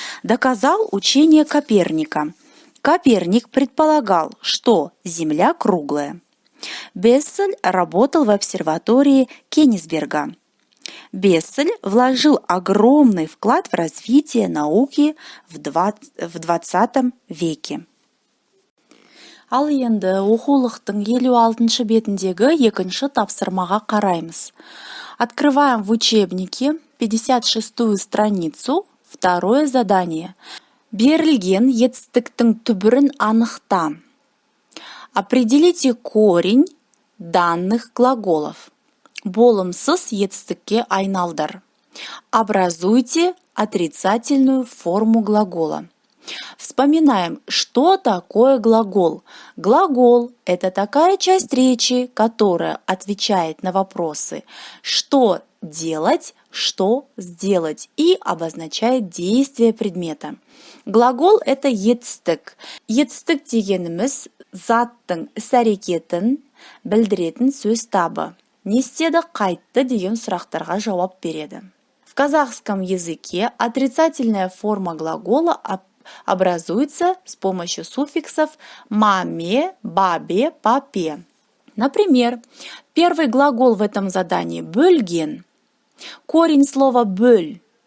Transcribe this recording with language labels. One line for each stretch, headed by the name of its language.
Russian: Доказал учение Коперника. Коперник предполагал, что Земля круглая. Бессель работал в обсерватории Кенигсберга. Бессель вложил огромный вклад в развитие науки в 20 веке.
Kazakh: Ал енді оқулықтың 56-шы бетіндегі 2-ші тапсырмаға қараймыз.
Russian: Открываем в учебнике 56-ю страницу, 2-е задание.
Kazakh: Берілген етістіктің түбірін анықта.
Russian: Определите корень данных глаголов.
Kazakh: Болымсыз етістікке айналдыр.
Russian: Образуйте отрицательную форму глагола. Вспоминаем, что такое глагол. Глагол – это такая часть речи, которая отвечает на вопросы «что делать», «что сделать» и обозначает действие предмета. Глагол – это етістік.
Kazakh: Етістік дегеніміз заттың іс-әрекетін білдіретін сөз табы. Не істеді, қайтты деген сұрақтарға жауап береді.
Russian: В казахском языке отрицательная форма глагола образуется с помощью суффиксов «маме», «бабе», «папе». Например, первый глагол в этом задании «бөлген». Корень слова «бөл»